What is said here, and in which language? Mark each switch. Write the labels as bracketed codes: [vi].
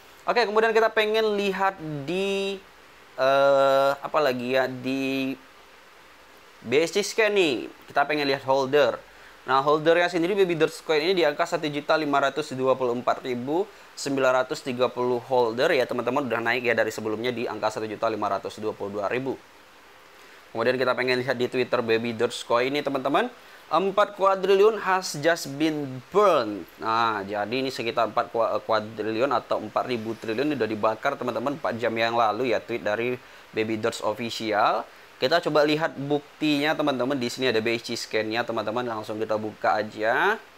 [id] Oke, kemudian kita pengen lihat di apa lagi ya, di BSC Scan nih. Kita pengen lihat holder. Nah, holdernya sendiri Baby Dogecoin ini di angka 1.524.930 holder ya teman-teman. Udah naik ya dari sebelumnya di angka 1.522.000. Kemudian kita pengen lihat di Twitter Baby Dogecoin ini teman-teman. [en] 4 [id] kuadriliun [en] has just been burned. [id] Nah, jadi ini sekitar 4 kuadriliun atau 4.000 triliun udah dibakar teman-teman 4 jam yang lalu ya, tweet dari Baby Doge Official. Kita coba lihat buktinya teman-teman. Di sini ada BSC scan-nya teman-teman, langsung kita buka aja.